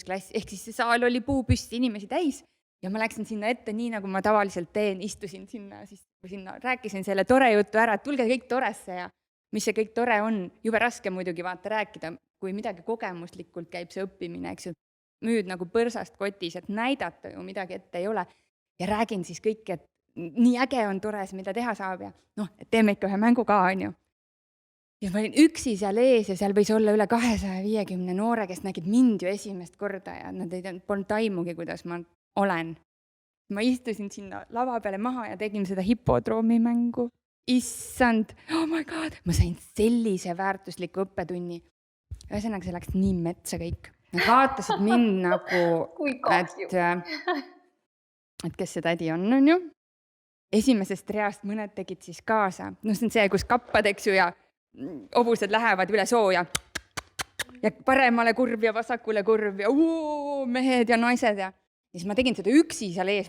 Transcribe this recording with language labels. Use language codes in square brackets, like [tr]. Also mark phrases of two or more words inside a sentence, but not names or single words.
[et] klass, ehk siis see saal oli puupüsti inimesi täis ja ma läksin sinna ette nii, nagu ma tavaliselt teen, istusin sinna, rääkisin selle tore jutu ära, et tulge kõik toresse ja mis see kõik tore on, jube raske muidugi vaata rääkida, kui midagi kogemuslikult käib see õppimine, eks ju, müüd nagu põrsast kotis, et näidata ju midagi ette ei ole ja räägin siis kõik, et nii äge on tores, mida teha saab ja et teeme ikka ühe mängu ka, on ju. Ja ma olin üksi seal ees ja seal võis olla üle 250 noore, kes nägid mind ju esimest korda ja nad polnud taimugi, kuidas ma olen. Ma istusin sinna lava peale maha ja tegin seda hipodroomi mängu. Issand, [en] oh my god, [et] ma sain sellise väärtusliku õppetunni. Ühesõnaga, see läks nii metsa kõik. Nad vaatasid mind nagu, Kui kahju. et kes see tädi on ju. Esimesest reast mõned tegid siis kaasa. No see on see, kus kappad, eks ju, ja hobused lähevad üle soo ja paremale kurv ja vasakule kurv ja mehed ja naised ja siis ma tegin seda üksi seal ees.